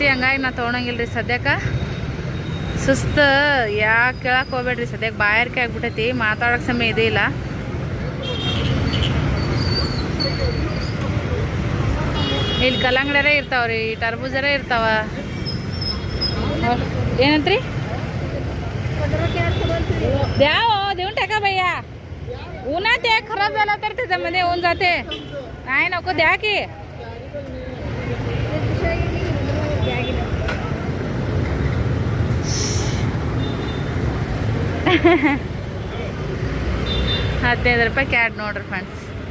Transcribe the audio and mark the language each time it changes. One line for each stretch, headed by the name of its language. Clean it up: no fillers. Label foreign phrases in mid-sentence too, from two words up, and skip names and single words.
Kannada: ಹಂಗಾಗಿ ನಾ ತೊಗೊಳಂಗಿಲ್ಲ ರೀ ಸದ್ಯಕ್ಕೆ. ಸುಸ್ತು ಯಾಕೆ ಕೇಳಕ್ಕೆ ಹೋಗ್ಬೇಡ್ರಿ. ಸದ್ಯಕ್ಕೆ ಬಾಯಾರಿಕೆ ಆಗ್ಬಿಟ್ಟೈತಿ, ಮಾತಾಡೋಕೆ ಸಮಯ ಇದೇ ಇಲ್ಲ. ಇಲ್ಲಿ ಕಲ್ಲಂಗಡ್ಯಾರೇ ಇರ್ತಾವ್ರಿ, ಟರ್ಬೂಜರೇ ಇರ್ತಾವ. ಏನಂತ್ರಿ?
Marathi: द्या हो, देऊन टाका भैया. उन्हात ते खराब झाला तर त्याच्यामध्ये होऊन जाते. नाही नको, द्या की. ₹15
Kannada: ಕ್ಯಾಟ್ ನೋಡ್ರಿ ಫ್ರೆಂಡ್ಸ್.